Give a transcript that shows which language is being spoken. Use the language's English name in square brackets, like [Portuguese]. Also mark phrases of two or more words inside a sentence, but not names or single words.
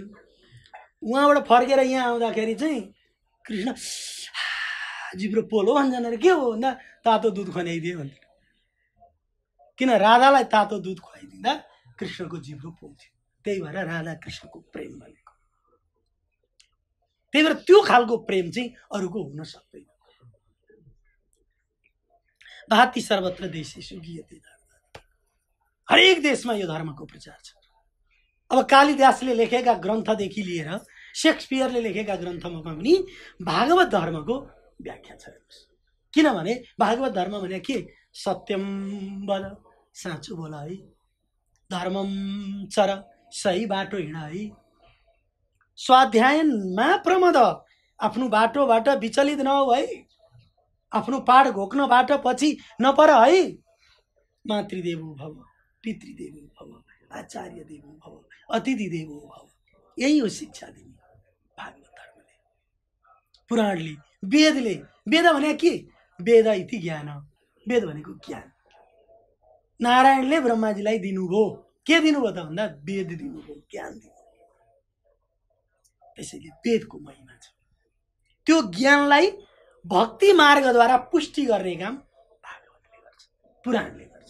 [Nepali] उहाँबाट फर्केर यहाँ आउँदाखेरि चाहिँ कृष्ण जिब्रो पोलो भन्छन् अरे। के हो भन्दा तातो दुध खुवाइदिए भन्थे। किन राधालाई तातो दुध खुवाइदिँदा कृष्णको जिब्रो पोल्थ्यो। त्यही भएर राधा कृष्णको प्रेम भनेको। त्यही भएर त्यो खालको प्रेम चाहिँ अरूको हुन सक्दैन। [Sanskrit] भाति सर्वत्र देशेषु गीयते धर्म। [Nepali] हरेक देशमा यो धर्मको प्रचार छ। अब कालिदासले लेखेका ग्रन्थदेखि लिएर शेक्सपियरले लेखेका ग्रन्थमा पनि भागवत धर्मको व्याख्या छ। किनभने भागवत धर्म भने के? [Sanskrit] सत्यम वद, [Nepali] साँचो बोल है। [Sanskrit] धर्मम चर, [Nepali] सही बाटो हिँड है। [Sanskrit] स्वाध्यायनमा प्रमद, [Nepali] आफ्नो बाटोबाट विचलित नहो है। आफ्नो पाठ घोक्नबाट पछि नपर है। [Sanskrit] मातृदेवो भव, पितृदेवो भव, आचार्य देवो भव, अतिथि देवो भव। [Nepali] यही हो शिक्षा दिने भागवत धर्मले, पुराणले, वेदले। वेद भने के? [Sanskrit] वेद इति ज्ञान। [Nepali] वेद भनेको ज्ञान। नारायणले ब्रह्माजीलाई दिनुभयो। के दिनुभयो त भन्दा वेद दिनुभयो, ज्ञान दिनुभयो। त्यसैले वेदको महिमा छ। त्यो ज्ञानलाई भक्ति मार्गद्वारा पुष्टि गर्ने काम भागवतले गर्छ, पुराणले गर्छ।